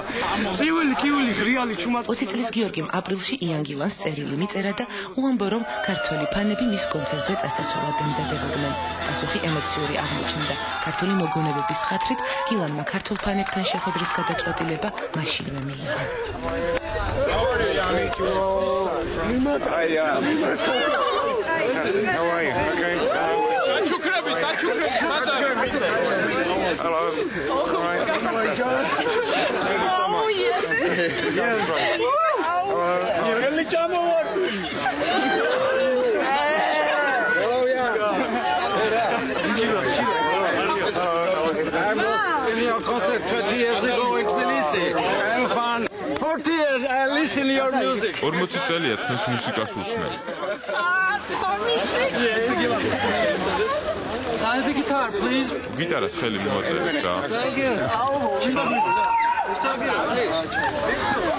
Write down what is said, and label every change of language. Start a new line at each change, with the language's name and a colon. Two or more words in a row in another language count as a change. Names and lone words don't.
Georgian: წივილი კივილი რეალი ჩუმად. 20 წლის გიორგიმ აპრილში იან გილანს წერილი მიწერა და უამბო, რომ ქართველი ფანები მის კონცერტზე წასასვლელად ემზადებოდნენ. პასუხი ემოციური აღმოჩნდა. ქართული მოგონებების ხათრით გილანმა ქართულ ფანებთან შეხვედრის გადაწყვეტილება მაშინვე მიიღო.
English: Hello. All right. Fantastic. Thank you so much. In your concert 20 years ago in Tbilisi. And fun. 40 years I listen to your music.
Georgian: 40 წელია თქვენს მუსიკას უსმენ.
English: Sign the guitar, please.
Georgian: გიტარას ხელი მივაწერეთ რა.
English: Thank you.